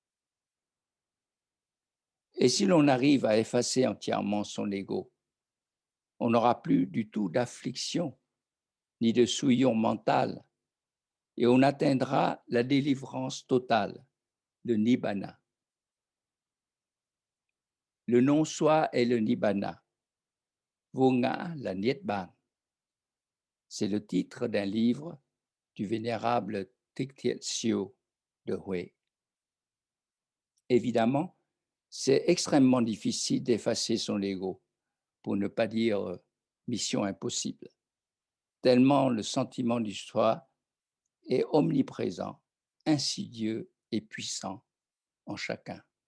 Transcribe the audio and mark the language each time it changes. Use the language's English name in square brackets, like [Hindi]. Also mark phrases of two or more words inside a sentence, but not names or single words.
[French] Et si l'on arrive à effacer entièrement son ego, on n'aura plus du tout d'affliction ni de souillon mental et on atteindra la délivrance totale, le nibbana. Le non-soi est le nibbana. [Vietnamese] Vô-ngã, la Niết Bàn. [French] C'est le titre d'un livre du vénérable Thích Siêu de Huế. Évidemment, c'est extrêmement difficile d'effacer son ego, pour ne pas dire mission impossible, tellement le sentiment du soi est omniprésent, insidieux et puissant en chacun.